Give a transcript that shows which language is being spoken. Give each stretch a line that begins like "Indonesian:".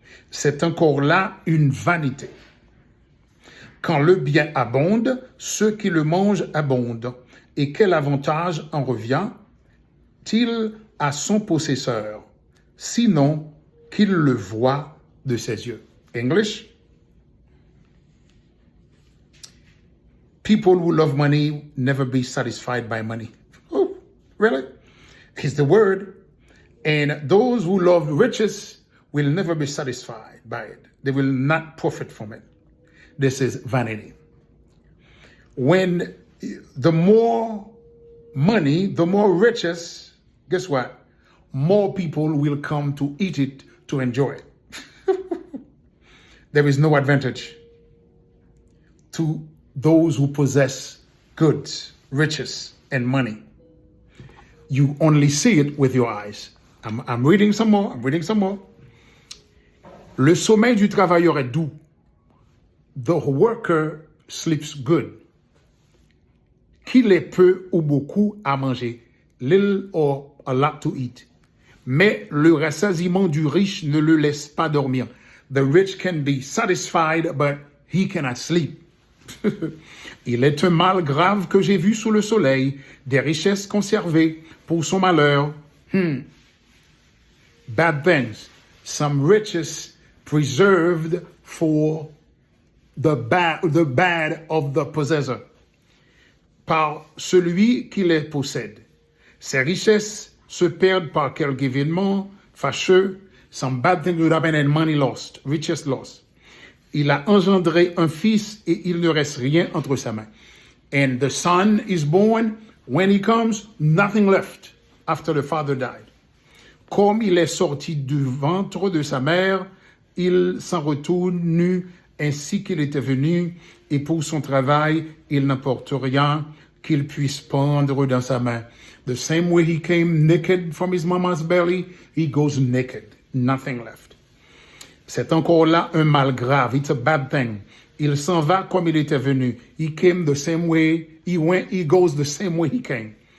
French: C'est encore là une vanité. Quand le bien abonde, ceux qui le mangent abondent. Et quel avantage en revient-il à son possesseur, sinon qu'il le voit de ses yeux?
English: English? People who love money never be satisfied by money. Oh, really? It's the word. And those who love riches will never be satisfied by it. They will not profit from it. This is vanity. When the more money, the more riches, guess what? More people will come to eat it, to enjoy it. There is no advantage to those who possess goods, riches, and money. You only see it with your eyes. I'm reading some more.
French: Le sommeil du travailleur est doux.
English: The worker sleeps good.
French: Qu'il ait peu ou beaucoup à manger,
English: little or a lot to eat.
French: Mais le rassasiement du riche ne le laisse pas dormir.
English: The rich can be satisfied, but he cannot sleep.
French: Il est un mal grave que j'ai vu sous le soleil, des richesses conservées pour son malheur.
English: Bad things. Some riches preserved for the bad of the possessor.
French: par celui qui les possède. Ses richesses se perdent par quelque événement fâcheux.
English: Some bad thing would happen and money lost, riches lost.
French: Il a engendré un fils et il ne reste rien entre sa main.
English: And the son is born. When he comes, nothing left after the father died.
French: Comme il est sorti du ventre de sa mère, il s'en retourne nu ainsi qu'il était venu, et pour son travail, il n'apporte rien qu'il puisse prendre dans sa main.
English: The same way he came naked from his mama's belly, he goes naked, nothing left.
French: C'est encore là un mal grave.
English: It's a bad thing.
French: Il s'en va comme il était venu.
English: He came the same way he went. He goes the same way he came.